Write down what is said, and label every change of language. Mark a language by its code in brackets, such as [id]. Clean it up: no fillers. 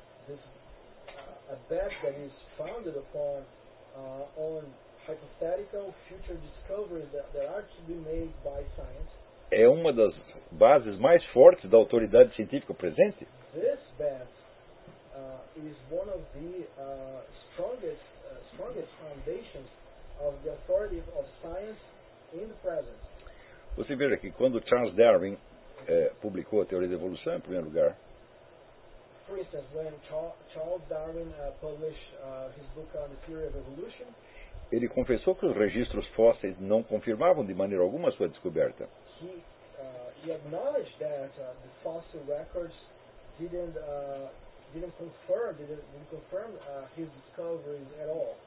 [en] This, a bet that is founded upon on hypothetical future discoveries that are to be made by science. [pt] É uma das bases mais fortes da autoridade científica presente. [en] This bet is one of the strongest foundations of the authority of science in the present. [pt] Você veja que quando Charles Darwin publicou a teoria da evolução, em primeiro lugar. [en] For instance, when Charles Darwin published his book on the theory of evolution, [pt] ele confessou que os registros fósseis não confirmavam de maneira alguma a sua descoberta. [en] He acknowledged that the fossil records didn't confirm his discoveries at all.